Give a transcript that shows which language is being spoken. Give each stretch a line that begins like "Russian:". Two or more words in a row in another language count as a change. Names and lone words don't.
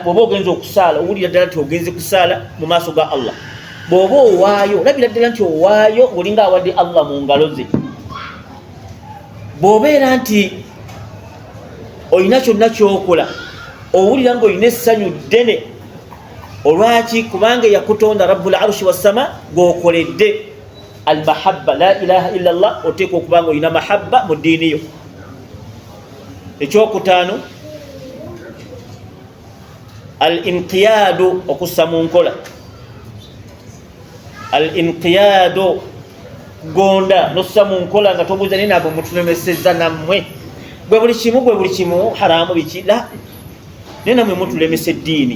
Ganda: Bw'oba ogenze okusaala owulira ddala nti ogenze kusaala mu maaso ga Allah. Bw'oba owaayo olabira ddala nti owaayo olinga awadde Allah mu ngalo ze. Bw'obeera nti olina kyonna kyokola owulira ng'olina essanyu ddene. Olwaki? Kubanga yakutonda
Arabic: رب العرش
Ganda: wassama g'okoledde.
Arabic: المحبة، لا إله إلا الله,
Ganda: oteeka okuba nga olina mahabba mu ddiini yo. Ekyokutaano, al-inqiyaadu, okussa mu nkola. Al-inqiyaadu, gonda nossa mu nkola nga tobuuza naye nabo mutulemesezza nammwe gwe buli kimu haramu biki la naye nammwe mutulemesa eddiini.